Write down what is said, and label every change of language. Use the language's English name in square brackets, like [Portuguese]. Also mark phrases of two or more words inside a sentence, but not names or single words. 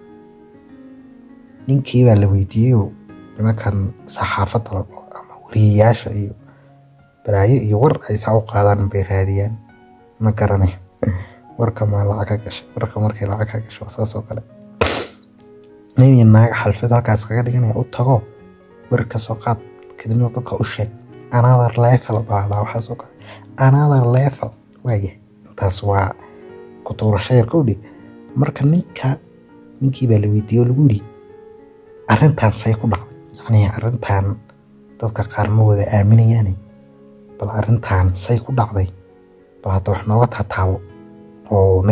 [Somali] ninkii baa la weydiiyay nimankan saxaafadda ama wariyaasha iyo balaayo iyo war ay saa u qaadaan bay raadiyaan ma garanay warka ma lacag ka gashay warka markay lacag ka gasho saas oo kale nin naag xalfad halkaas kaga dhiganaya u tago war ka soo qaad kadibna dadka u sheeg [English] another level [Somali] baa waxa soo kale [English] another level [Somali] waaye taas waa ku tuurashay koodi marka ninkii baa la weydiiyay lagu yiri arrintan say ku dhacday yani arrintan dadka qaar ma wada aaminayaan bal arrintan say ku dhacday bal hada wax nooga taataabo oo naga